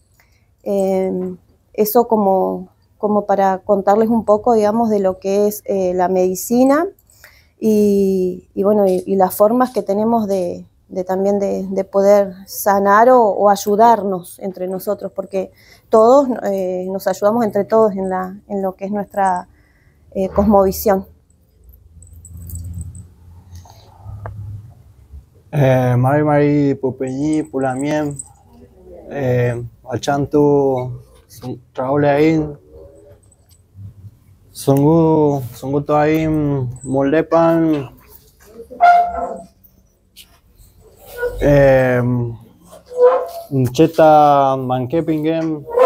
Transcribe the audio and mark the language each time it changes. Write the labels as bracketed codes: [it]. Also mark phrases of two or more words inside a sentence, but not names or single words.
[es] Eso como para contarles un poco, digamos, de lo que es la medicina y bueno, y las formas que tenemos también de poder sanar o ayudarnos entre nosotros, porque todos nos ayudamos entre todos en lo que es nuestra cosmovisión. [arn] Mari Pupeñi, Pulamien, Achantu, Traoleain, Sungu Toaim, Moldepan, Cheta Mankepingen,